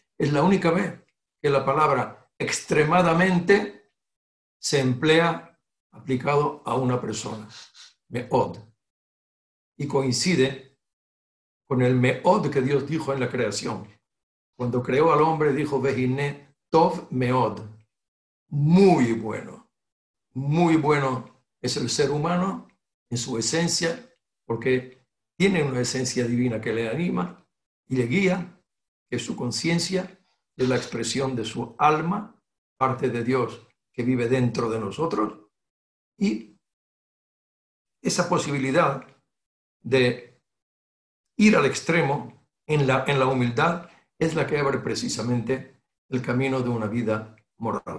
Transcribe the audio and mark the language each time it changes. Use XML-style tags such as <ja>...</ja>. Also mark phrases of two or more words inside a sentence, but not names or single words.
<es>Es la única vez que la palabra extremadamente se emplea aplicado a una persona, meod, y coincide con el meod que Dios dijo en la creación. Cuando creó al hombre dijo</es> <he>והנה טוב מאד,</he> <es>muy bueno es el ser humano en su esencia, porque tiene una esencia divina que le anima y le guía, que es su conciencia, es la expresión de su alma, parte de Dios que vive dentro de nosotros, y esa posibilidad de ir al extremo en la humildad es la que abre precisamente el camino de una vida moral.</es>